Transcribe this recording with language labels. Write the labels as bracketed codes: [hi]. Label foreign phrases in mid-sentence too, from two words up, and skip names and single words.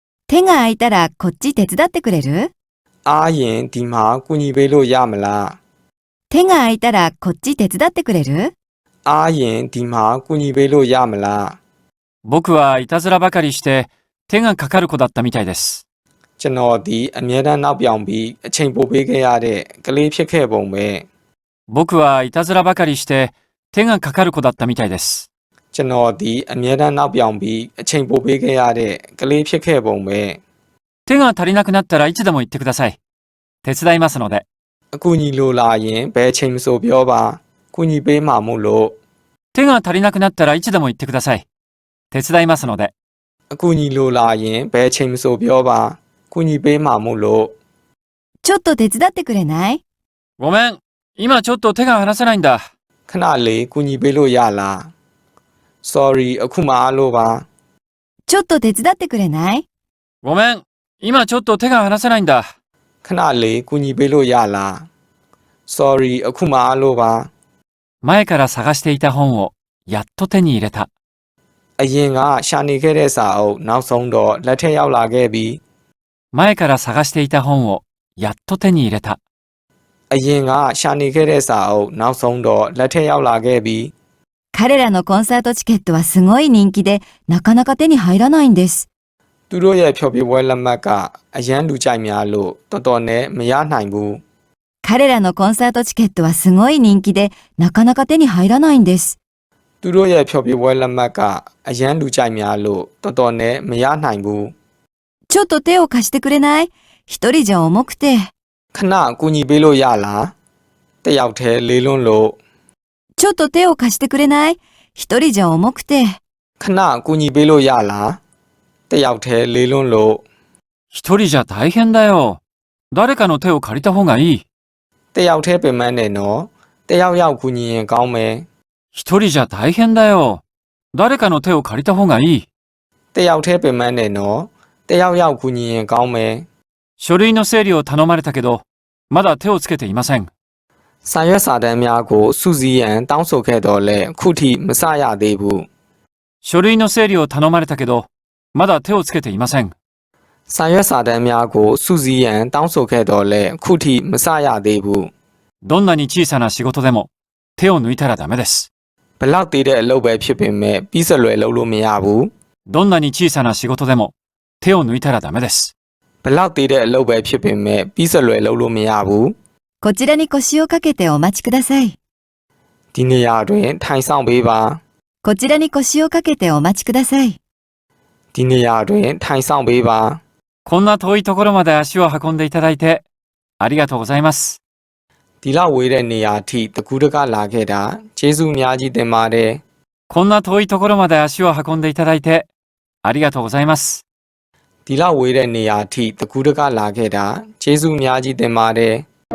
[ja] 手が空いたらこっち手伝ってくれる？ [my] အားရင်ဒီမှာကူညီပေးလို့ရမလား？ [ja] 手が空いたらこっち手伝ってくれる？ [my] အားရင်ဒီမှာကူညီပေးလို့ရမလား？ [ja] 僕はいたずらばかりして手がかかる子だったみたいです。 [my] ကျွန်တော်ဒီအမြဲတမ်းနောက်ပြောင်ပြီးအချိန်ပိုပေးခဲ့ရတဲ့ကလေးဖြစ်ခဲ့ပုံပဲ。 [ja] 僕はいたずらばかりして手がかかる子だったみたいです。 [my] ကျွန်တော်ဒီအမြဲတမ်းနောက်ပြောင်ပြီးအချိန်ပိုပေးခဲ့ရတဲ့ကလေးဖြစ်ခဲ့ပုံပဲ。 [ja] 手が足りなくなったらいつでも言ってください。手伝いますので。 [my] အကူညီလိုလာရင်ဘယ်ချိန်မဆိုပြောပါ။ကူညီပေးမှာမို့လို့。 [ja] 手が足りなくなったらいつでも言ってください。手伝いますので。 [my] အကူညီလိုလာရင်ဘယ်ချိန်မဆိုပြောပါ။ကူညီပေးမှာမို့လို့。 [ja] ちょっと手伝ってくれない？ごめん、今ちょっと手が離せないんだ。 [my] ခဏလေးကူညီပေးလို့ရလား။ Sorry အခုမှအားလို့ပါ။ [ja] ちょっと手伝ってくれない？ごめん、今ちょっと手が離せないんだ。 [my] ခဏလေးကူညီပေးလို့ရလား။ Sorry အခုမှအားလို့ပါ。 [ja] 前から探していた本をやっと手に入れた。 [my] အရင်ကရှာနေခဲ့တဲ့စာအုပ်နောက်ဆုံးတော့လက်ထက်ရောက်လာခဲ့ပြီ。 [ja] 前から探していた本をやっと手に入れた。 [my] အရင်ကရှာနေခဲ့တဲ့စာအုပ်နောက်ဆုံးတော့လက်ထက်ရောက်လာခဲ့ပြီ။ [ja] 彼らのコンサートチケットはすごい人気でなかなか手に入らないんです。 [my] သူတို့ရဲ့ဖျော်ဖြေပွဲလက်မှတ်ကအရန်လူကြိုက်များလို့တော်တော်နဲ့မရနိုင်ဘူး。 [ja] 彼らのコンサートチケットはすごい人気でなかなか手に入らないんです。 [my] သူတို့ရဲ့ဖျော်ဖြေပွဲလက်မှတ်ကအရန်လူကြိုက်များလို့တော်တော်နဲ့မရနိုင်ဘူး。 [ja] ちょっと手を貸してくれない？一人じゃ重くて。 [my] ခဏကူညီပေးလို့ရလား။တယောက်တည်းလေးလွန်းလို့。 [ja] ちょっと手を貸してくれない？一人じゃ重くて。 [my] ခဏကူညီပေးလို့ရလား။တယောက်တည်းလေးလွန်းလို့。 [ja] 一人じゃ大変だよ。誰かの手を借りた方がいい。 [my] တယောက်တည်းပင်မနဲ့နော်။တယောက်ယောက်ကူညီရင်ကောင်းမယ်。 [ja] 一人じゃ大変だよ。誰かの手を借りた方がいい。 [my] တယောက်တည်းပင်မနဲ့နော်။တယောက်ယောက်ကူညီရင်ကောင်းမယ်。 [ja] 書類の整理を頼まれたけど、まだ手をつけていません。 [my] စာရွက်စာတမ်းများကိုစုစည်းရန်တောင်းဆိုခဲ့တော့လဲခုထိမစရသေးဘူး。 [ja] 書類の整理を頼まれたけど、まだ手をつけていません。 [my] စာရွက်စာတမ်းများကိုစုစည်းရန်တောင်းဆိုခဲ့တော့လဲခုထိမစရသေးဘူး。 [ja] どんなに小さな仕事でも手を抜いたらダメです。 [my] ဘလောက်သေးတဲ့အလုပ်ပဲဖြစ်ပေမဲ့ပြီးစလွယ်လုပ်လို့မရဘူး。 [ja] どんなに小さな仕事でも手を抜いたらダメです。 [my] ဘလောက်သေးတဲ့အလုပ်ပဲဖြစ်ပေမဲ့ပြီးစလွယ်လုပ်လို့မရဘူး。 [ja] こちらに腰をかけてお待ちください。 [my] ဒီနေရာတွင်ထိုင်ဆောင်ပေးပါ。 [ja] こちらに腰をかけてお待ちください。 [my] ဒီနေရာတွင်ထိုင်ဆောင်ပေးပါ。 [ja] こんな遠いところまで足を運んでいただいてありがとうございます。 [my] ဒီလောက်ဝေးတဲ့နေရာအထိတကူတကလာခဲ့တာကျေးဇူးအများကြီးတင်ပါတယ်。 [ja] こんな遠いところまで足を運んでいただいてありがとうございます。 [my] ဒီလောက်ဝေးတဲ့နေရာအထိတကူတကလာခဲ့တာကျေးဇူးအများကြီးတင်ပါတယ်。